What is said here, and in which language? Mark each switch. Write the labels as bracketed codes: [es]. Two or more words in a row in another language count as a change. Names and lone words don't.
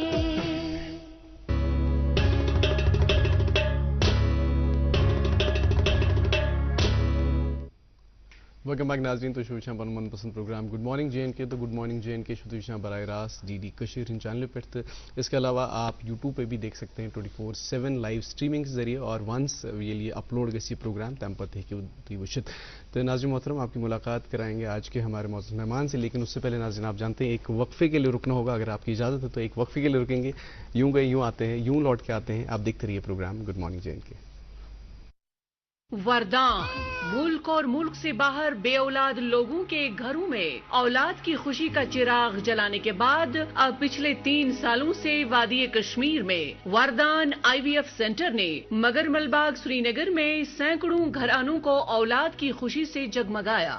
[en] welcome back [ur] ناظرین. [ks] तो शुरू पन मनपसंद प्रोग्राम गुड मॉर्निंग JNK तो गुड मॉर्निंग JNK शुरू बरए रास्त DD कशीर इन चैनल पे। [ur] اس کے علاوہ آپ یوٹیوب پہ بھی دیکھ سکتے ہیں 24/7 [en] live streaming [ur] کے ذریعے اور ونس یہ لیے [ks] अपलोड गसी प्रोग्राम तम पत है वुचित। [ur] تو ناظرین محترم آپ کی ملاقات کرائیں گے آج کے ہمارے موجود مہمان سے، لیکن اس سے پہلے ناظرین آپ جانتے ہیں ایک وقفے کے لیے رکنا ہوگا. اگر آپ کی اجازت ہے تو ایک وقفے کے لیے رکیں گے۔ یوں گئے یوں آتے ہیں، یوں لوٹ کے آتے ہیں. آپ دیکھتے رہیے پروگرام گڈ مارننگ JNK. وردان ملک اور ملک سے باہر بے اولاد لوگوں کے گھروں میں اولاد کی خوشی کا چراغ جلانے کے بعد اب پچھلے 3 سالوں سے وادی کشمیر میں وردان IVF سینٹر نے مگرمل باغ سری نگر میں سینکڑوں گھرانوں کو اولاد کی خوشی سے جگمگایا.